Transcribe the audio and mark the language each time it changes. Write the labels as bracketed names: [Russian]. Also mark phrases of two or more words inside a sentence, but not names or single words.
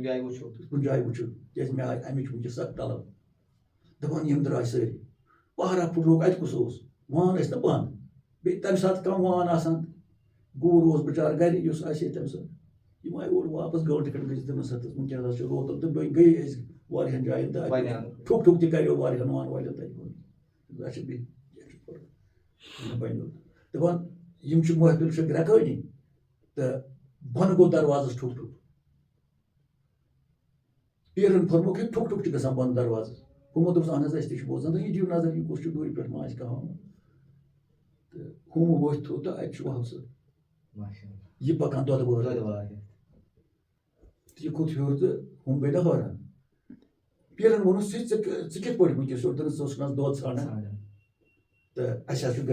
[Kashmiri] جایہِ وٕچھو کیازِ مےٚ آیہِ امِچ وٕنکیٚس سخ طلب دپان یِم درٛاے سٲری پہرا پھٕٹرووُکھ اَتہِ کُس اوس وان ٲسۍ نہ بنٛد بیٚیہِ تمہِ ساتہٕ کم وان آسان گوٗر اوس بِچارٕ گرِ یُس آسہِ ہے تمہِ ساتہٕ یِم آیہِ اورٕ واپس گٲنٛٹہٕ کھنٛڈ گٔژھِتھ تٔمِس ہَتس وٕنکیٚن حظ چھُ روتل تہٕ بیٚیہِ گٔیے أسۍ واریاہن جاین تہٕ ٹھُک ٹھُک تہِ کریو واریاہن وان والٮ۪ن تتہِ اچھا بیٚیہِ کیٛاہ چھُ بنیو دپان یِم چھِ محفِل چھِ گرٛٮ۪کٲنی تہٕ بۄنہٕ گوٚو دروازس ٹھُک ٹھُک پیرن فرمووُکھ ہے ٹھُک ٹھُک چھُ گژھان بۄنہٕ دروازس ہُمو دوٚپُس اہن حظ أسۍ تہِ چھِ بوزان تہٕ یہِ دِیِو نظر یہِ کُس چھُ دوٗرِ پٮ۪ٹھ ما آسہِ کانٛہہ آمُت تہٕ ہُم ؤتھۍ تھوٚد تہٕ اَتہِ چھُ وہاب صٲب یہِ پکان دۄدٕ وٲر تہٕ یہِ کھوٚت ہیوٚر تہٕ ہُم گٔے نہ حٲران پیرن ووٚنُس ژٕ کِتھ پٲٹھۍ وٕنکیٚس یور تٔمِس ژٕ اوسُکھ نہ دۄد ژھانڈان تہٕ اَسہِ حظ چھُ